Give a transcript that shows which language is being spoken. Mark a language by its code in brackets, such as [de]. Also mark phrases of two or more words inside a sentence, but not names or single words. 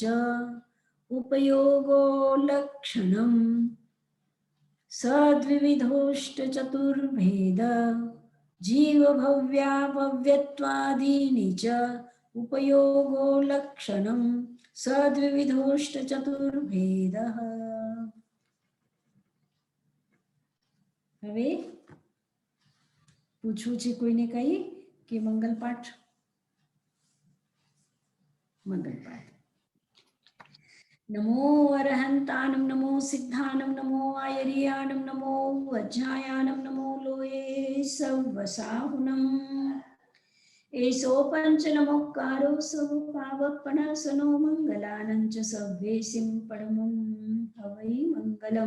[sa] उपयोगो लक्षणम् सद्विविधोष्टचतुर्भेद जीव भव्या भव्यत्वादीनि च. उपयोगो लक्षणम् सद्विविधोष्टचतुर्भेदः. [gu] હવે પૂછવું છે કોઈને કઈ કે મંગલપાઠ? મંગલપાઠ. [pra] नमो अरहंतानं नमो सिद्धानं नमो आयर्यानं नमो वज्रायानं नमो लोये सवसाहुनम्. एषो पंच नमोकारो स्वभावपणसनो मंगलानं च सव्येसिं परमं हवै मंगलम्.